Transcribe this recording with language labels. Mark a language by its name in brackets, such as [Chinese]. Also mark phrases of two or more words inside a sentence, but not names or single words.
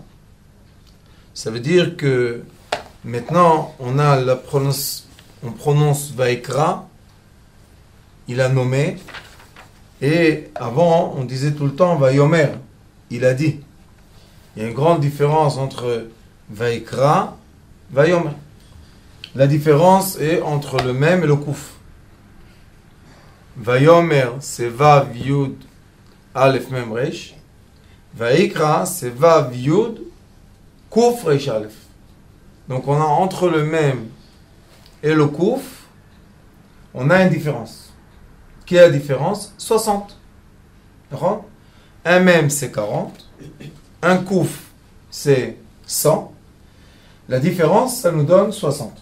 [French] Ça veut dire que maintenant on a on prononce Vayikra, il a nommé, et avant on disait tout le temps Vayomer, il a dit. Il y a une grande différence entre Vayikra, Vayomer. La différence est entre le même et le kouf. Vayomer, c'est [Hebrew] וו יוד אלף מם ריש. [French] Vayikra, c'est [Hebrew] וו יוד קוף ריש אלף. [French] Donc on a entre le même et le kouf, on a une différence. Quelle est la différence? 60. D'accord? Un mem c'est 40. Un kouf c'est 100. La différence, ça nous donne 60.